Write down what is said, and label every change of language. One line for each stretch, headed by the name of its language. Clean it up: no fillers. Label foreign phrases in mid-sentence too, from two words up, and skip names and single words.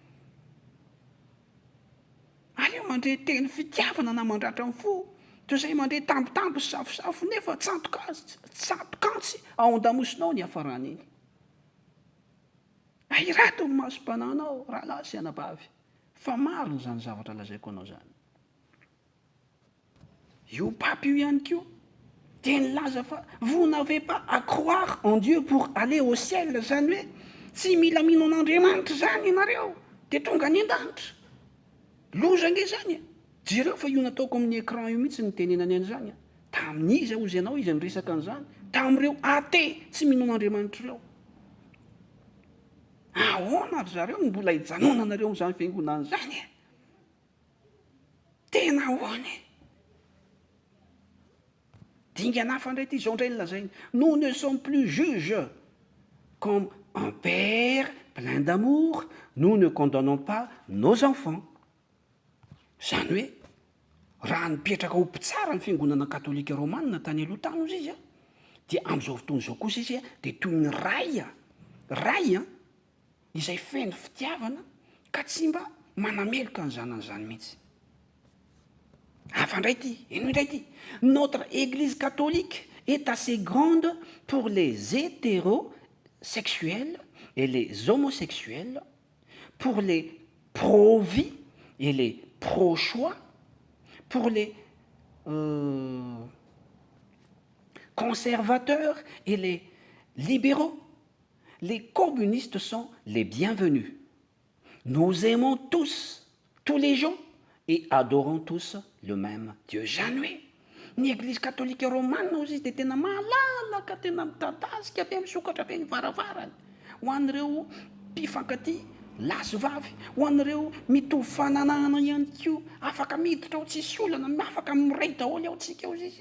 Malagasy: Aleo mandre teny fitiavana na mandratra amin'ny fo, toy izay mandre tampotampo sy safosafo nefa tsantokantsy ao an-damosinao ny hafarana iny. Ahirato ny masom-pananao, rahalahy sy anabavy. Fa maro zany zavatra lazaiko anao zany. Io pape io ihany koa dia nilaza fa
French: vous n'avez pas à croire en Dieu pour aller au ciel,
Malagasy: zany hoe tsy mila mino an'Andriamanitra zany ianareo dia tonga any an-danitra. Lozanga izany. Jereo fa io nataoko amin'ny écran io mihitsy ny tenenany an'izany. Tamin'iza ozy ianao izy niresaka an'izany. Tamin'ireo athée tsy mino an'Andriamanitra ireo. Ahoana ry zareo no mbola hijanonanareo amin'izany fiangonana izany? Tena ahoana? Dingana hafa indray ity izao indray lazainy.
French: Nous ne sommes plus juges. Comme un père plein d'amour, nous ne condamnons pas nos enfants.
Malagasy: Zany hoe raha nipetraka ho mpitsara ny fiangonana katolika romanina tany aloha tany ozy izy dia amin'izao fotoana izao kosa izy dia toy ny ray izay feno fitiavana ka tsy mba manameloka ny zanany mihitsy. Hafa indray ity, ino indray ity?
French: Notre église catholique est assez grande pour les hétérosexuels et les homosexuels, pour les pro-vie et les pro-choix, pour les conservateurs et les libéraux. Les communistes sont les bienvenus. Nous aimons tous les gens et adorons tous le même Dieu.
Malagasy: Zany ny
French: église catholique romane
Malagasy: ozy izy dia tena malalaka, tena mitadasika be, misokatra be ny varavarany ho an'ireo mpifankatia lahy sy vavy, ho an'ireo mitovy fananana ihany koa, afaka miditra ao tsisy olana, afaka miray daholo ao tsika ao izy.